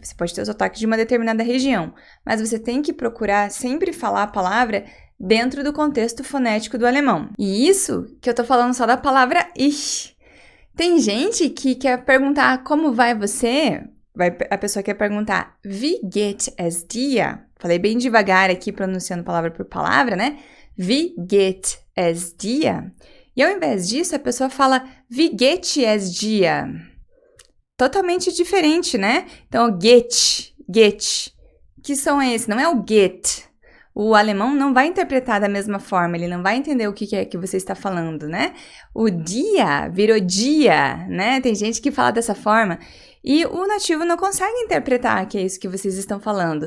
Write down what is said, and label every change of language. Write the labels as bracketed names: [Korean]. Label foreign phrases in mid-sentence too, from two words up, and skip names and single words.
[Portuguese] Você pode ter o sotaque de uma determinada região, mas você tem que procurar sempre falar a palavra dentro do contexto fonético do alemão. E isso que eu tô falando só da palavra ich. Tem gente que quer perguntar como vai você... A pessoa quer perguntar [German] wie geht es dir? [Portuguese] Falei bem devagar aqui, pronunciando palavra por palavra, né? [German] Wie geht es dir? [Portuguese] E ao invés disso, a pessoa fala [German] wie geht es dir? [Portuguese] Totalmente diferente, né? Então, get. Que som é esse? Não é o get. O alemão não vai interpretar da mesma forma, ele não vai entender o que é que você está falando, né? O dia virou dia, né? Tem gente que fala dessa forma. E o nativo não consegue interpretar que é isso que vocês estão falando.